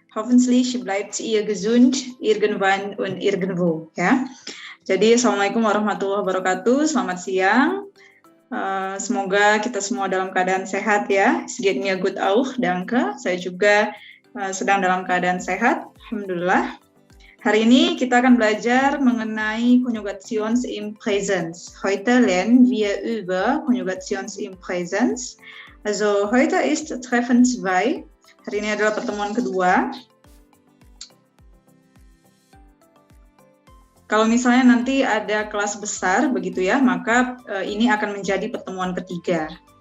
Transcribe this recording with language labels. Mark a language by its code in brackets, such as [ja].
[de] Hoffentlich bleibt ihr gesund irgendwann und irgendwo. [id] Ya. Jadi Assalamualaikum warahmatullahi wabarakatuh. Selamat siang. Semoga kita semua dalam keadaan sehat ya. [de] Es geht mir gut auch, danke. [id] Saya juga sedang dalam keadaan sehat. Alhamdulillah. Hari ini kita akan belajar mengenai [de] Konjugations im Präsens. Heute lernen wir über Konjugations im Präsens. Also heute ist Treffen 2. [id] Hari ini adalah pertemuan kedua. Kalau misalnya nanti ada kelas besar begitu ya, maka ini akan menjadi pertemuan ketiga.